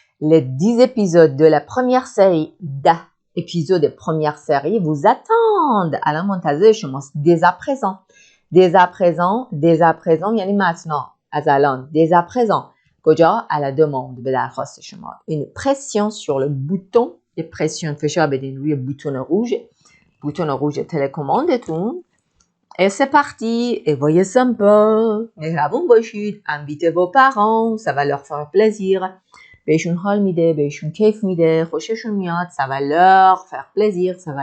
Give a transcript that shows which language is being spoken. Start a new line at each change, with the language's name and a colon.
French: Les 10 épisodes de la première série, épisodes de première série vous attendent.
Persian: الان منتظر شماست.
French: Dès à présent یعنی maintenant
Persian: از الان.
French: Dès à présent
Persian: کجا؟
French: à la demande
Persian: به درخواست شما.
French: Une pression sur le bouton.
Persian: یه pression فشار بدین روی بوتون روژ تلکوماندتون.
French: Et c'est parti. Et voyez sympa.
Persian: مهربون باشید.
French: Invitez vos parents. Ça va leur faire plaisir.
Persian: بهشون حال میده، بهشون کیف میده، خوششون میاد.
French: Ça va leur faire plaisir.